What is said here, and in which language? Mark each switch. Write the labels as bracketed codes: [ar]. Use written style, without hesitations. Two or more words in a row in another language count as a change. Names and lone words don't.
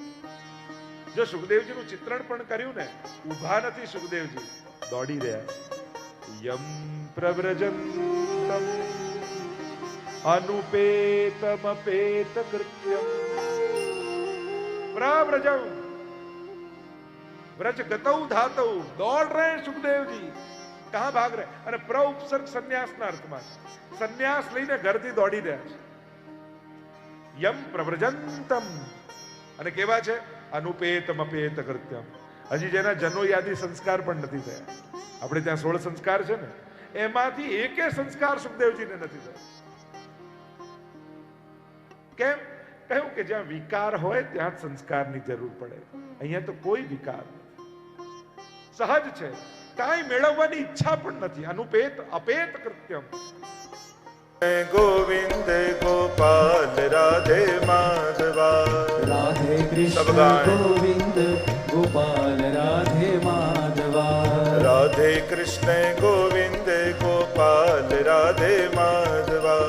[gu] જો સુખદેવજીનું ચિત્રણ પણ કર્યું ને, ઉભા નથી સુખદેવજી, દોડી રહ્યા. [sa] યમ પ્રવ્રજંતમ અનુપેતમપેત કૃત્યમ પ્રવ્રજમ व्रज गतौ धातौ. [hi] दौड़ रहे हैं सुखदेवजी. कहां भाग रहे? [gu] અને પ્ર ઉપસર્ગ સંન્યાસના અર્થમાં છે. સંન્યાસ લઈને ઘરથી દોડી રહ્યા છે. [sa] યમ પ્રવ્રજંતમ, [gu] અને કેવા છે? [sa] અનુપેતમ અપેત કૃત્યમ. [gu] હજી જેના જનો યાદી સંસ્કાર પણ નથી થયા. આપણે ત્યાં 16 સંસ્કાર છે ને, એમાંથી એકે સંસ્કાર સુખદેવજીને નથી થયા. કેમ? કહ્યું કે જ્યાં વિકાર હોય ત્યાં જ સંસ્કારની જરૂર પડે. અહીંયા તો કોઈ વિકાર સહજ છે, કાંઈ મેળવવાની ઈચ્છા પણ નથી. [sa] અનુપેત અપેત કૃત્યમ. [hi] गोविंद गोपाल राधे माधवा. राधे कृष्ण गोविंद गोपाल राधे माधवा. राधे कृष्ण गोविंद गोपाल राधे माधवा.